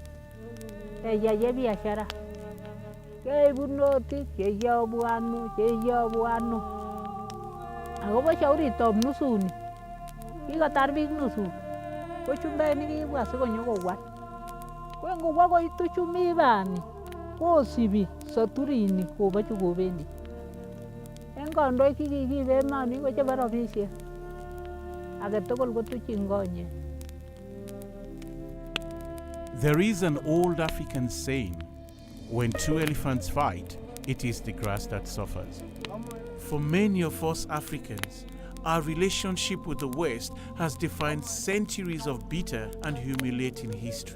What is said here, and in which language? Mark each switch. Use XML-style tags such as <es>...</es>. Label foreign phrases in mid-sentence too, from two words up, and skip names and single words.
<kln>keyae biashara keibu notik cheyobu ano akobo shauritab nusuni kikotar biik nusu ko chumbek nikibwa sikonyokowal ko ngobwa koitu chumibani kosibi soturini kobochu kobendi en kandoik kikikiib emoni ko chebo rabisiek age tugul kotuchin konye.</kln> <en>There is an old African saying, when two elephants fight, it is the grass that suffers. For many of us Africans, our relationship with the West has defined centuries of bitter and humiliating history.</en>